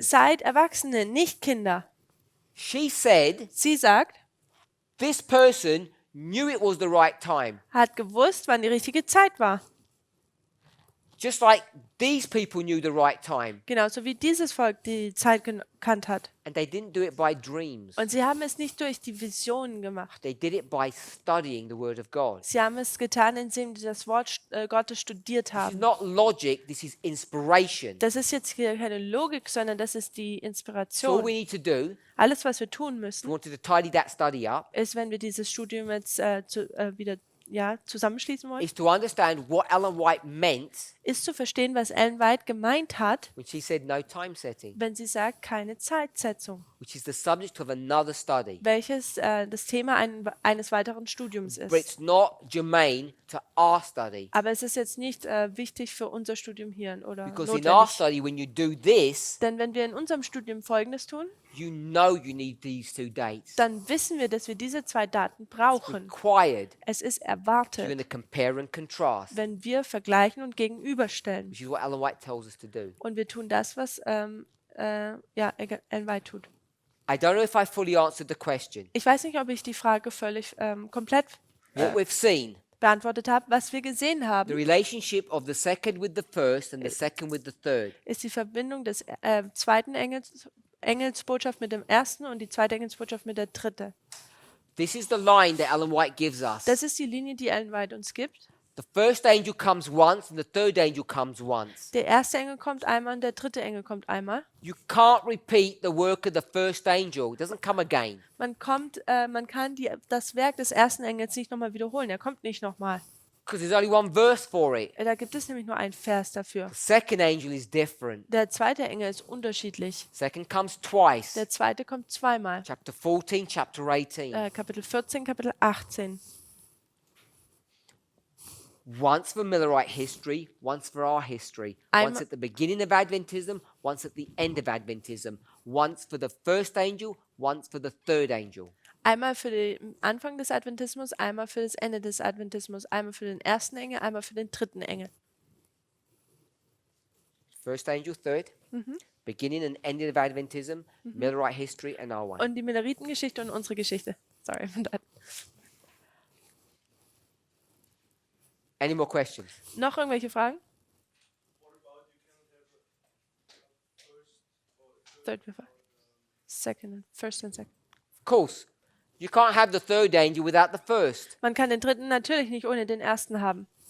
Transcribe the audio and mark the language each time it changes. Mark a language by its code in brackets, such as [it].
[de] Seid Erwachsene, nicht Kinder. [en] She said [de] Sie sagt, [en] this person knew it was the right time, [de] hat gewusst, wann die richtige Zeit war. [en] just like these people knew the right time, [de] Genauso wie dieses Volk die Zeit gekannt hat. [en] and they didn't do it by dreams. [de] Und sie haben es nicht durch die Visionen gemacht. [en] They did it by studying the Word of God. [de] Sie haben es getan, indem sie das Wort Gottes studiert [en] This is [de] haben. [en] not logic, this is inspiration. [de] Das ist jetzt hier keine Logik, sondern das ist die [en] So all we [de] Inspiration. [en] need to do, [de] Alles, was wir tun [en] if we [de] müssen, [en] wanted to tidy that study up, [de] ist, wenn wir dieses Studium jetzt wieder zusammenschließen wollen, [en] is to understand what Ellen White meant [de] ist zu verstehen, was Ellen White gemeint hat, [en] when she said no time setting, [de] wenn sie sagt, keine Zeitsetzung, [en] which is the subject of another study. [de] welches das Thema eines weiteren Studiums [en] But [de] ist. [en] it's not germane to our study. [de] Aber es ist jetzt nicht wichtig für unser Studium hier oder [en] Because in our [de] notwendig. [en] study, when you do this, [de] Denn wenn wir in unserem Studium Folgendes tun, [en] you know you need these two dates. [de] dann wissen wir, dass wir diese zwei Daten brauchen. [en] Required. [de] Es ist [en] You're going [de] erwartet, [en] to compare and contrast, [de] wenn wir vergleichen und gegenüberstellen. [en] which is what Ellen White tells us to do. [de] Und wir tun das, was Ellen White tut. [en] I don't know if I fully answered the question. [de] Ich weiß nicht, ob ich die Frage völlig komplett [en] What we've seen, [de] beantwortet habe. Was wir gesehen [en] the [de] haben, [en] relationship of the second with the first and the second with the third. [de] ist die Verbindung des zweiten Engelsbotschaft mit dem ersten und die zweite Engelsbotschaft mit der dritten. [en] This is the line that Ellen White gives us. [de] Das ist die Linie, die Ellen White uns gibt. [en] The first angel comes once and the third angel comes once. [de] Der erste Engel kommt einmal und der dritte Engel kommt einmal. [en] You can't repeat the work of the first angel. It doesn't come again. [de] Man kann das Werk des ersten Engels nicht nochmal wiederholen. Er kommt nicht nochmal. [en] Because there's only one verse for it. [de] Da gibt es nämlich nur einen Vers dafür. [en] The second angel is different. [de] Der zweite Engel ist unterschiedlich. [en] Second comes twice. [de] Der zweite kommt zweimal. [en] Chapter 14, chapter 18. [de] Kapitel 14, Kapitel 18. [en] Once for Millerite history, once for our history. Once at the beginning of Adventism, once at the end of Adventism. Once for the first angel, once for the third angel. [de] Einmal für den Anfang des Adventismus, einmal für das Ende des Adventismus, einmal für den ersten Engel, einmal für den dritten Engel. [en] First angel, third. Beginning and ending of Adventism, Millerite history, and our one. [de] Und die Milleritengeschichte und unsere Geschichte. [en] Sorry. Any more questions? [de] Noch irgendwelche Fragen? [en] Third, second, first and second. Of course. You can't have the third angel without the first. [de] Man kann den dritten natürlich nicht ohne den ersten haben.